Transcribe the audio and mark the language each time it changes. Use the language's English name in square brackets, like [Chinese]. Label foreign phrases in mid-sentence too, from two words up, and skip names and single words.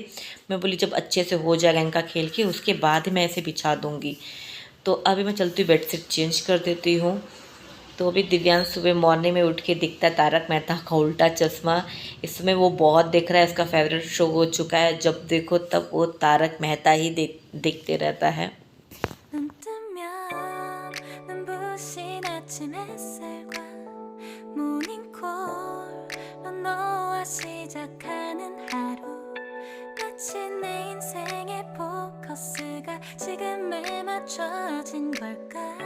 [Hindi] मैं बोली जब अच्छे से हो जाएगा इनका खेल के उसके बाद ही मैं इसे बिछा दूँगी। तो अभी मैं चलती हूँ बेडशीट चेंज कर देती हूँ। तो अभी दिव्यांश सुबह मॉर्निंग में उठ के दिखता है तारक मेहता का उल्टा चश्मा। इसमें वो बहुत देख रहा है, इसका फेवरेट शो हो चुका है। जब देखो तब वो तारक मेहता ही देखते रहता है। [Korean] 눈 뜨면 눈부신 아침 햇살과 모닝콜로 너와 시작하는 하루 마치 내 인생의 포커스가 지금에 맞춰진 걸까.